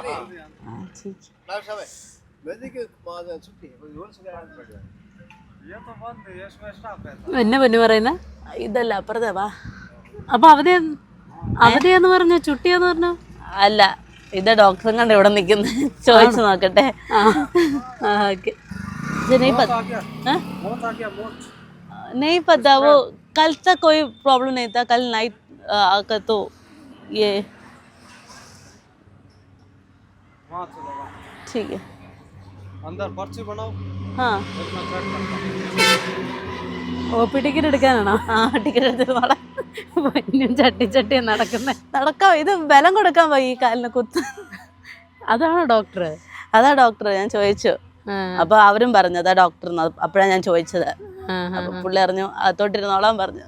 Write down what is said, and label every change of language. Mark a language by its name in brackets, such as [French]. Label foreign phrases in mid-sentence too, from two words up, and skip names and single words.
[Malayalam] എന്നെ പൊന്നു പറയുന്ന ഇതല്ല, അപ്പുറത്തെ വാ. അപ്പൊ അവധിയാന്ന് പറഞ്ഞ ചുട്ടിയാന്ന് പറഞ്ഞ? അല്ല, ഇത് ഡോക്ടറും കണ്ട് ഇവിടെ നിൽക്കുന്ന. ചോദിച്ചു നോക്കട്ടെ. [Hindi] नहीं पता, वो कल तक कोई प्रॉब्लम नहीं था. कल नाइट आकर तो ये ठीक है अंदर पर्ची बनाओ हाँ मैं चेक करता हूँ [Malayalam] OP ടിക്കറ്റ് എടുക്കാനാണോ? ആ ടിക്കറ്റ് എടുത്തിട്ട് നാളെ പൊന്നും ചട്ടി നടക്കുന്നേ. നടക്കാം. ഇത് ബലം കൊടുക്കാൻ പോയി ഈ കാലിന് കുത്ത്. അതാണോ ഡോക്ടർ? അതാ ഡോക്ടർ. ഞാൻ ചോദിച്ചു. അപ്പൊ അവരും പറഞ്ഞു അതാ ഡോക്ടർ. അപ്പഴാ ഞാൻ ചോദിച്ചത്. അപ്പൊ പുള്ളി അറിഞ്ഞു അകത്തോട്ടിരുന്നോളാൻ പറഞ്ഞു.